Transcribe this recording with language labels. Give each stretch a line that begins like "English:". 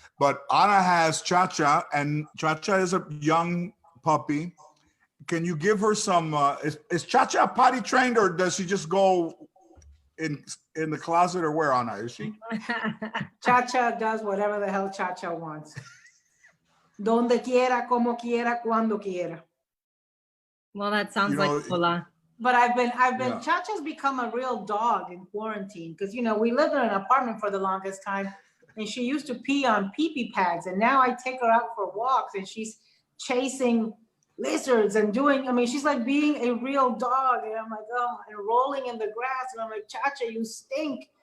English: But Ana has Cha-Cha, and Cha-Cha is a young puppy. Can you give her some, is Cha-Cha potty trained, or does she just go in the closet, or where, Ana, is she? Cha-Cha does whatever the hell Cha-Cha wants.
Spanish: Donde quiera, como quiera, cuando quiera.
English: Well, that sounds like Lola. But I've been Cha-Cha's become a real dog in quarantine, because, you know, we lived in an apartment for the longest time, and she used to pee on pee-pee pads, and now I take her out for walks, and she's chasing lizards and she's like being a real dog, and I'm like, oh, and rolling in the grass, and I'm like, Cha-Cha, you stink.